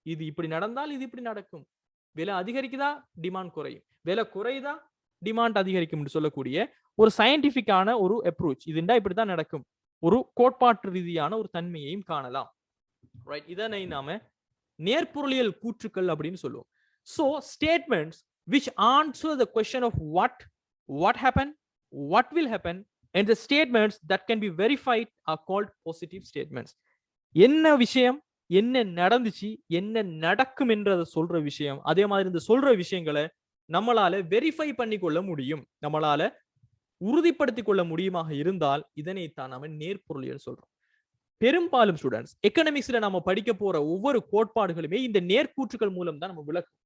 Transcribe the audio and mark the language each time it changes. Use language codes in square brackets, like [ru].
[ta] இது இப்படி நடந்தால் இது இப்படி நடக்கும், விலை அதிகரிக்குதா டிமாண்ட் குறையும், விலை குறையுதா டிமாண்ட் அதிகரிக்கும் சொல்லக்கூடிய ஒரு சயின்டிபிக்கான ஒரு அப்ரோச். இதுண்டா இப்படித்தான் நடக்கும், ஒரு கோட்பாட்டு ரீதியான ஒரு தன்மையையும் காணலாம், ரைட். இதனை நாம நேர்பொருளியல் கூற்றுக்கள் அப்படின்னு சொல்லுவோம். [en] So statements which answer the question of what happened, what will happen, and the statements that can be verified are called positive statements. [ta] என்ன விஷயம், என்ன நடந்துச்சு, என்ன நடக்கும் என்றதை சொல்ற விஷயம். அதே மாதிரி இந்த சொல்ற விஷயங்களை நம்மளால வெரிஃபை பண்ணி கொள்ள முடியும், நம்மளால உறுதிப்படுத்திக் கொள்ள முடியுமாக இருந்தால் இதனைத்தான் நாம நேர்பொருளியல் சொல்றோம். பெரும்பாலும் ஸ்டூடெண்ட்ஸ் எக்கனாமிக்ஸ்ல நம்ம படிக்க போற ஒவ்வொரு கோட்பாடுகளுமே இந்த நேர்கூற்றுகள் மூலம் தான் நம்ம விளக்கும்.